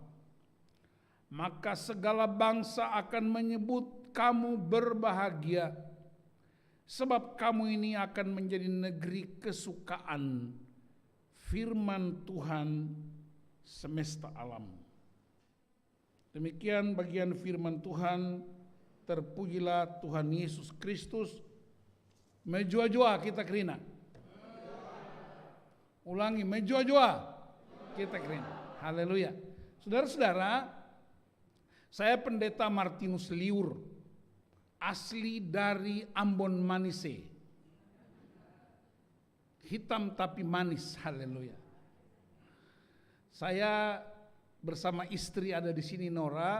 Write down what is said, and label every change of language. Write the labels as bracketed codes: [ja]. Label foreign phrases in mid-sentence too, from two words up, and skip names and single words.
[id] Maka segala bangsa akan menyebut kamu berbahagia, sebab kamu ini akan menjadi negeri kesukaan, firman Tuhan semesta alam. Demikian bagian firman Tuhan. Terpujilah Tuhan Yesus Kristus. [btx] Mejua-jua kita kerina. Ulangi, mejua-jua kita kerina. [id] Haleluya. Saudara-saudara, saya Pendeta Martinus Liur, asli dari Ambon Manise. Hitam tapi manis, haleluya. Saya bersama istri ada di sini, Nora.